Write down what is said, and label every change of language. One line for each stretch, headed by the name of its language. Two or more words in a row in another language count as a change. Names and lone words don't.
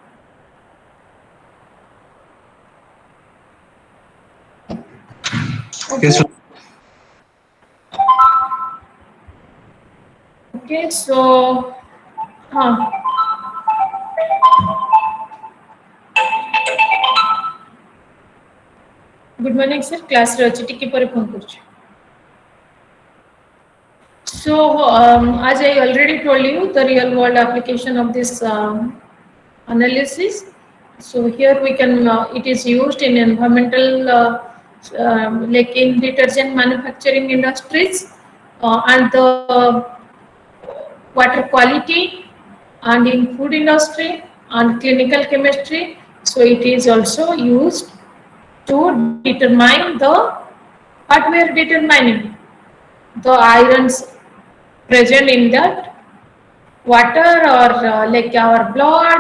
English: Okay. Yes, Okay, so good morning, sir.
Odia: Class ରେ ଅଛି ଟିକେ ପରେ ଫୋନ କରୁଛୁ.
English: So as I already told you, the real world application of this analysis. So here we can it is used in environmental like in detergent manufacturing industries, and the water quality, and in food industry, and clinical chemistry, So it is also used to determine what we are determining, the irons present in that water or like our blood.